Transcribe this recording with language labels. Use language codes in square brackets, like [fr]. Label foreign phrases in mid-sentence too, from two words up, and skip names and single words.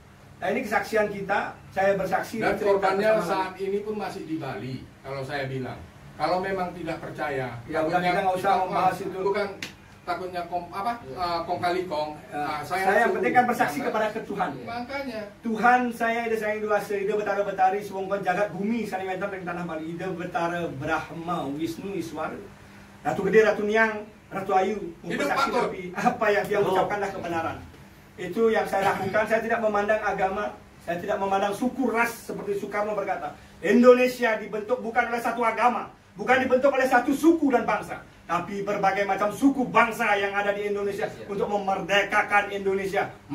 [id] Nah ini kesaksian kita, saya bersaksi. Dan korbannya saat ini pun masih di Bali, kalau saya bilang. Kalau memang tidak percaya, Ya udah, kita nggak usah membahas itu. Bukan takutnya kong kali kong. Saya yang penting kan bersaksi kepada Tuhan. Makanya Tuhan saya [ban] ida sayang dua ida betara betari suwongkon jagat bumi sanimetan ring tanah Bali ida betara Brahma Wisnu Iswara Ratu Gede Ratu Niang Ratu Ayu [id] Hidup bersaksi patut. tapi apa yang dia ucapkanlah kebenaran. Itu yang saya lakukan. Saya tidak memandang agama, saya tidak memandang suku ras seperti Soekarno berkata. Indonesia dibentuk bukan oleh satu agama, bukan dibentuk oleh satu suku dan bangsa, tapi berbagai macam suku bangsa yang ada di Indonesia untuk memerdekakan Indonesia.